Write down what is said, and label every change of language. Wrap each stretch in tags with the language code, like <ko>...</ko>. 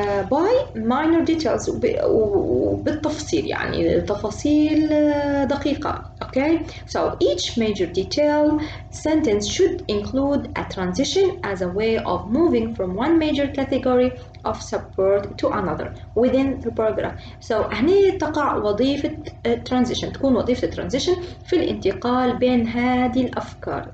<en>by minor details</en> <ar>وبالتفصيل يعني تفاصيل دقيقة.</ar> <en>Okay, so each major detail sentence should include a transition as a way of moving from one major category of support to another within the paragraph.</en> <ar>So هنا تقع وظيفة transition، تكون وظيفة transition في الانتقال بين هذه الأفكار.</ar>